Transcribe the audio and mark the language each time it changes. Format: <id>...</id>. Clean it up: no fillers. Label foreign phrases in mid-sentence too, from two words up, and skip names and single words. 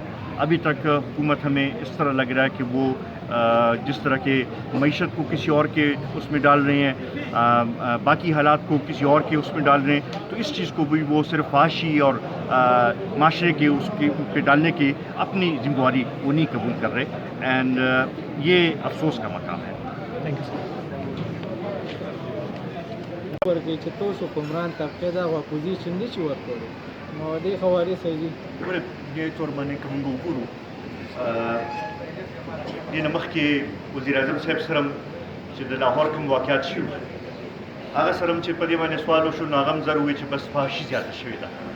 <ur>ابھی تک حکومت ہمیں اس طرح لگ رہا ہے کہ وہ جس طرح کے معیشت کو کسی اور کے اس میں ڈال رہے ہیں، باقی حالات کو کسی اور کے اس میں ڈال رہے ہیں، تو اس چیز کو بھی وہ صرف فحاشی اور معاشرے کے اس کے پہ ڈالنے کی اپنی ذمہ داری وہ نہیں قبول کر رہے، اینڈ یہ افسوس کا مقام ہے۔</ur> <en>Thank you sir.</en> <ps>ورکوي چې تاسو حکمران طبقه دا اپوزیشن نشي ورکولی، نو دې حوالې سره دي ګوره دې طور باندې که موږ وګورو دې نه مخکې وزیر اعظم صاحب سره چې د لاهور کوم واقعات شوي هغه سره هم چې په دې باندې سوال وشو نو هغه هم زر وویل چې بس فحاشي زیاته شوې ده۔</ps>